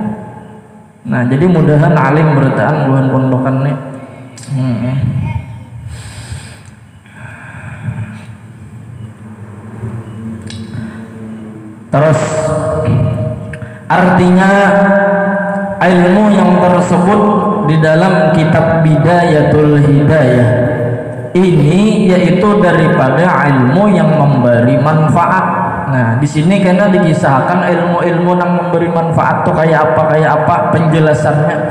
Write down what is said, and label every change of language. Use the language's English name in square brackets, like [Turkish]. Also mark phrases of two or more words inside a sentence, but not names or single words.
[Banjar] Nah jadi mudahan alim bertahan buhan pondokan nih. Terus artinya ilmu yang tersebut di dalam kitab Bidayatul Hidayah ini yaitu daripada ilmu yang memberi manfaat. Nah, di sini karena dikisahkan ilmu-ilmu yang memberi manfaat tuh kayak apa penjelasannya.